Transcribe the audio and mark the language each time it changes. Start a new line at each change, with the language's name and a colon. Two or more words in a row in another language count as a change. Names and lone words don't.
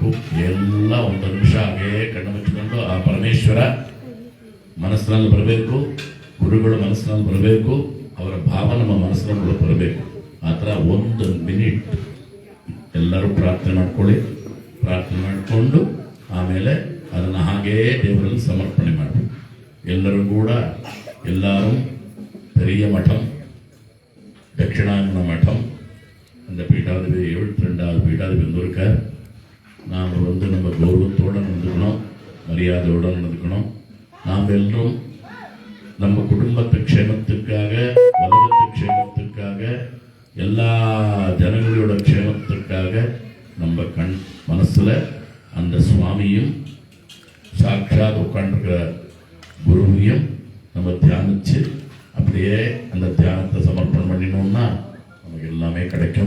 Kannada: ಎಲ್ಲ ಒಂದು ನಿಮಿಷ ಹಾಗೇ ಕಣ್ಣು ಮುಚ್ಚಿಕೊಂಡು ಆ ಪರಮೇಶ್ವರ ಮನಸ್ಸಿನಲ್ಲಿ ಬರಬೇಕು, ಗುರುಗಳ ಮನಸ್ಸಿನಲ್ಲಿ ಬರಬೇಕು, ಅವರ ಭಾವ ನಮ್ಮ ಮನಸ್ಸಿನಲ್ಲಿ ಬರಬೇಕು. ಆ ಥರ 1 ಮಿನಿಟ್ ಎಲ್ಲರೂ ಪ್ರಾರ್ಥನೆ ಮಾಡ್ಕೊಳ್ಳಿ. ಪ್ರಾರ್ಥನೆ ಮಾಡಿಕೊಂಡು ಆಮೇಲೆ ಅದನ್ನು ಹಾಗೇ ದೇವರಲ್ಲಿ ಸಮರ್ಪಣೆ ಮಾಡಿ. ಎಲ್ಲರೂ ಕೂಡ
Tamil: எல்லாரும் பெரிய மட்டம் தட்சிணாயன மட்டம் அந்த பீட்டாதிபதி 72வது பீட்டாதிபதி வந்திருக்கார். நாம் நம்ம கௌரவத்தோடு நடந்துக்கணும், மரியாதையோடு நடந்துக்கணும். நாம் எல்லோரும் நம்ம குடும்பத்து க்ஷேமத்துக்காக, உலகத்து க்ஷேமத்துக்காக, எல்லா ஜனங்களோட க்ஷேமத்துக்காக நம்ம மனசில் அந்த சுவாமியும் சாட்சாத் உட்காண்டிருக்கிற குருவையும் நம்ம தியானிச்சு அப்படியே அந்த தியானத்தை சமர்ப்பணம் பண்ணினோம்னா நமக்கு எல்லாமே கிடைக்கும்.